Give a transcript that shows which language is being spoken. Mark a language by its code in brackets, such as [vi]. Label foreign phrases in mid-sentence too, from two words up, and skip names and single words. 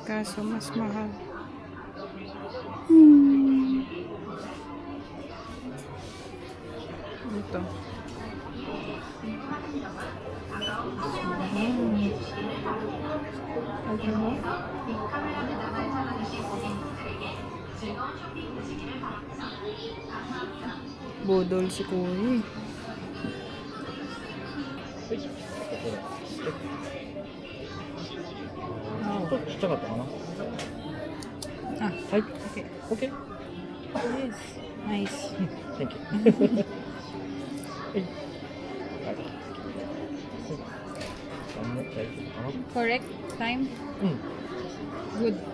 [tl] Kaso mas mahal. Ito. Bodol si Kuya. [ja] ちょっとちっちゃかったかな。 Ah, はい。 [en] okay. OK。 Yes. Nice. Thank you。 [ja] はい。大丈夫かな。 [en] Correct time? [ja] うん。 [en] Good.